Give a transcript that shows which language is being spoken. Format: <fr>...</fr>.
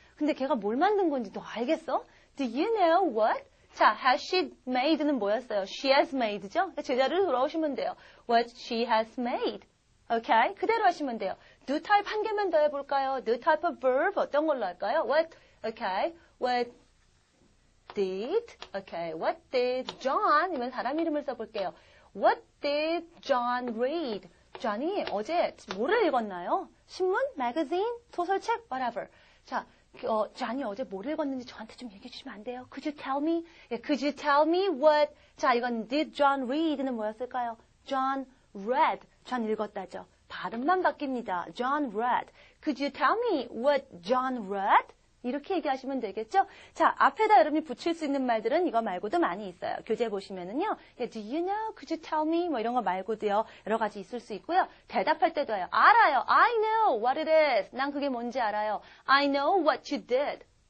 <ko>근데 걔가 뭘 만든 건지 너 알겠어?</ko> <en>Do you know what?</en> <ko>자,</ko> <en>has she made</en> <ko>는 뭐였어요?</ko> <en>She has made죠?</en> <ko>제자리로 돌아오시면 돼요.</ko> <en>What she has made. Okay?</en> <ko>그대로 하시면 돼요. do 타입 한 개만 더 해볼까요? do type of verb 어떤 걸로 할까요? What</ko> <en>did, okay, what did John,</en> <ko>이번 사람 이름을 써볼게요.</ko> <en>What did John read?</en> <ko>John이 어제 뭐를 읽었나요? 신문, magazine, 소설책, whatever. 자, John이 어제 뭘 읽었는지 저한테 좀 얘기해 주시면 안 돼요?</ko> <en>Could you tell me? 예, could you tell me what? 자, 이건 did John read는</en> <ko>뭐였을까요?</ko> <en>John read. John</en> <ko>읽었다죠. 발음만 바뀝니다.</ko> <en>John read. Could you tell me what John read?</en> <ko>이렇게 얘기하시면 되겠죠? 자, 앞에다 여러분이 붙일 수 있는 말들은 이거 말고도 많이 있어요. 교재 보시면은요.</ko> <en>Do you know? Could you tell me?</en> <ko>뭐 이런 거 말고도요. 여러 가지 있을 수 있고요. 대답할 때도 해요. 알아요.</ko> <en>I know what it is.</en> <ko>난 그게 뭔지 알아요.</ko> <en>I know what you did.</en>